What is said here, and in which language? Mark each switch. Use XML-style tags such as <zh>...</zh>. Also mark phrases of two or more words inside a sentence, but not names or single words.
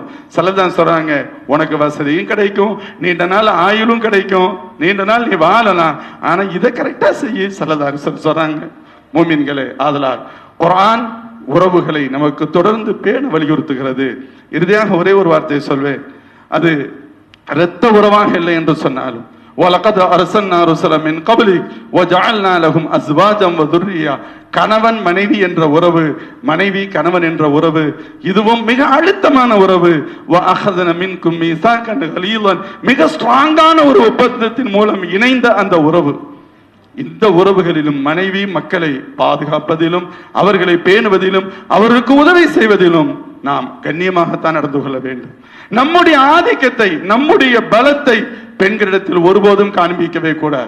<ta>சிலதான் சொல்றாங்க, உனக்கு வசதியும் கிடைக்கும், நீண்ட நாள் ஆயுளும் கிடைக்கும், நீண்ட நாள் நீ வாழலாம், ஆனா இதை கரெக்டா செய்ய சிலதார் சொல்றாங்க. மூமின்களே, ஆதலால் குர்ஆன் உறவுகளை நமக்கு தொடர்ந்து பேண வலியுறுத்துகிறது. இறுதியாக ஒரே ஒரு வார்த்தையை சொல்வேன். அது இரத்த உறவாக இல்லை என்று சொன்னாலும்,</ta> <ar>وَلَقَدْ أَرْسَلْنَا رُسُلًا مِنْ قَبْلِكَ وَجَعَلْنَا لَهُمْ أَزْوَاجًا وَذُرِّيَّةً.</ar> <ta>கணவன் மனைவி என்ற உறவு, மனைவி கணவன் என்ற உறவு, இதுவும் மிக அழுத்தமான உறவு.</ta> <ar>وَأَخَذْنَا مِنْكُمْ مِيثَاقًا غَلِيظًا.</ar> <ta>மிக ஸ்ட்ராங்கான ஒரு ஒப்பந்தத்தின் மூலம் இணைந்த அந்த உறவு. இந்த உறவுகளிலும் மனைவி மக்களை பாதுகாப்பதிலும் அவர்களை பேணுவதிலும் அவர்களுக்கு உதவி செய்வதிலும் நாம் கண்ணியமாகத்தான் நடந்து கொள்ள வேண்டும். நம்முடைய ஆதிக்கத்தை, நம்முடைய பலத்தை பெண்களிடத்தில் ஒருபோதும் காண்பிக்கவே கூடாது.</ta>